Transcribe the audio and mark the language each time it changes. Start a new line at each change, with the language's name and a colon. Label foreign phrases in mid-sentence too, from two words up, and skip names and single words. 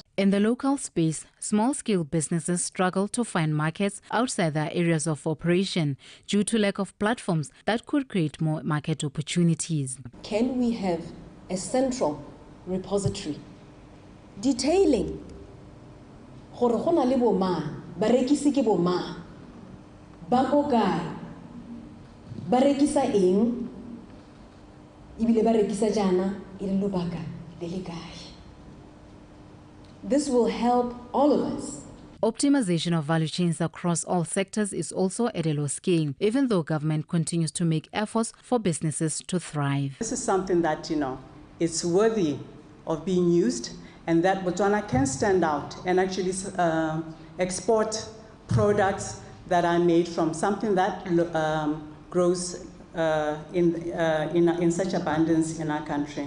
English: In the local space, small-scale businesses struggle to find markets outside their areas of operation due to lack of platforms that could create more market opportunities. Can we have a central repository detailing
Tswana: gore go na le bo mang barekisi ke bo mang ba go kae ba rekisa eng ibile ba rekisa jana ile lobaka le le kae.
English: This will help all of us. Optimization of value chains across all sectors is also at a low scale, even though government continues to make efforts for businesses to thrive. This is something that, it's worthy of being used, and that Botswana can stand out and actually export products that are made from something that grows in such abundance in our country.